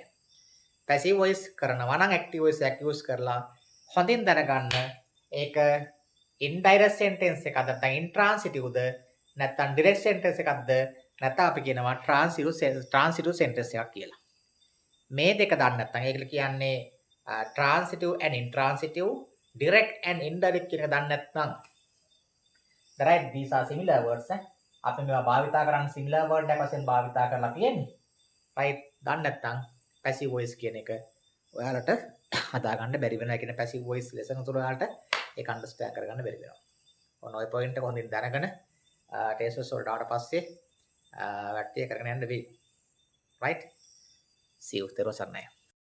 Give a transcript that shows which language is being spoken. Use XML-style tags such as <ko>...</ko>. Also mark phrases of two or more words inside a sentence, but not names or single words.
<en>passive voice</en> <si>කරනවා නම්</si> <en>active voice</en> <si>එක use කරලා හොඳින් දැනගන්න ඒක</si> <en>indirect sentence</en> <si>එකක්ද නැත්නම් intransitive ද නැත්නම්</si> <en>direct sentence</en> <si>එකක්ද නැත්නම් අපි කියනවා</si> <en>transitive sentence</en> <si>එකක් කියලා. මේ දෙක දන්නේ නැත්නම් ඒකල කියන්නේ</si> <en>transitive and intransitive, direct and indirect</en> <si>කියන එක දන්නේ නැත්නම්</si> <en>right, these are similar words.</en> <si>අපි මේවා භාවිතා කරන්නේ</si> <en>similar word</en> <si>එකක් වශයෙන් භාවිතා කරලා තියෙන්නේ. right, දන්නේ නැත්නම්</si> <en>passive voice</en> <si>කියන එක ඔයාලට හදා ගන්න බැරි වෙනවා. ඒ කියන්නේ</si> <en>passive voice lesson</en> <si>තුල ඔයාලට ඒක understand කරගන්න බැරි වෙනවා. ඔන්න ඔය point එක හොඳින් දැනගෙන test වලට ආවට පස්සේ වැට්ටිය කරගෙන යන්න වෙයි.</si> <en>right, see you.</en> <si>තෙරුවන් සරණයි.</si>